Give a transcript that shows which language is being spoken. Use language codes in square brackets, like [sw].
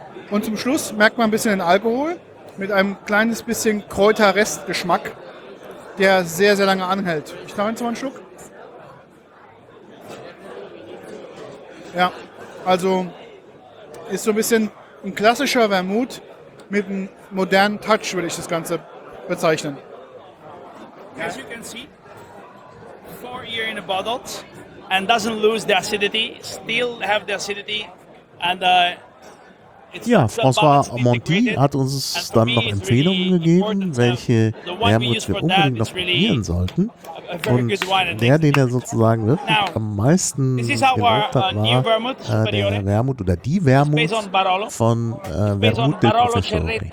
[de] Und zum Schluss merkt man ein bisschen den Alkohol mit einem kleines bisschen Kräuterrestgeschmack, der sehr, sehr lange anhält. Ich nehme jetzt mal einen Schluck. Ja, also ist so ein bisschen ein klassischer Vermouth mit einem modernen Touch, würde ich das Ganze bezeichnen. [en] As you can see, 4 years in a bottle and doesn't lose the acidity, still have the acidity and [de] ja, François Monti hat uns dann noch Empfehlungen gegeben, welche Vermouth wir unbedingt noch probieren sollten. Und der, den er sozusagen wirklich am meisten gelobt hat, war der Vermouth oder die Vermouth von Vermouth del Professore.